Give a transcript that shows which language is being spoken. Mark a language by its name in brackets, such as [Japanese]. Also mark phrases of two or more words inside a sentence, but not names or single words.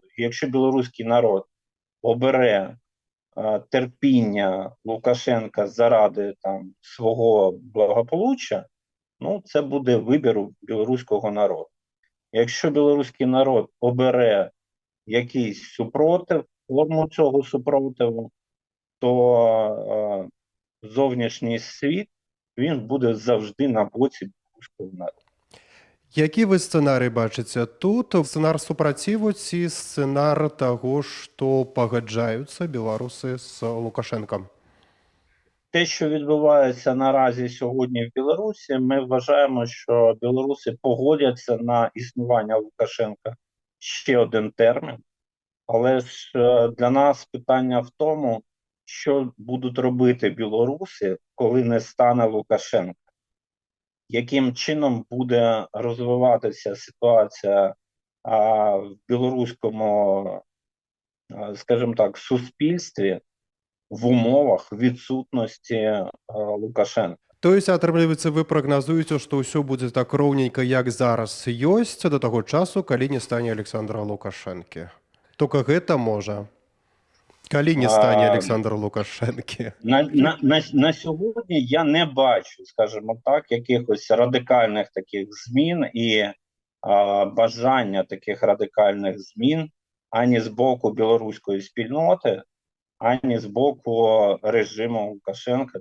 [Ukrainian] Якщо білоруський народ обере терпіння Лукашенка заради там свого благополуччя, ну це буде вибір у білоруського народу. Якщо білоруський народ обере якийсь супротив, форму цього супротиву, то зовнішній світ він буде завжди на боці білоруського народу. [Belarusian] Які ви сцэнарый бачыце тут? Сцэнар супраціву ці сцэнар таго, што пагаджаюцца беларусы з Лукашенком? [Ukrainian] Те, що відбувається наразі сьогодні в Білорусі, ми вважаємо, що білоруси погодяться на існування Лукашенка ще один термін. Але ж для нас питання в тому, що будуть робити білоруси, коли не стане Лукашенка. Яким чином буде розвиватися ситуація в білоруському, скажімо так, суспільстві в умовах відсутності Лукашенка. [Russian] То есть, [Belarusian] атрымліваецца, вы прагназуеце, што ўсё будзе так роўненька, як зараз ёсць, да таго часу, калі не стане Александра Лукашэнкі. Толькі гэта можа. Калі не стане Александр Лукашэнкі. [Ukrainian] На сьогодні я не бачу, скажімо так, якихось радикальних таких змін і бажання таких радикальних змін ані з боку білоруської спільноти, ані з боку режиму Лукашенка.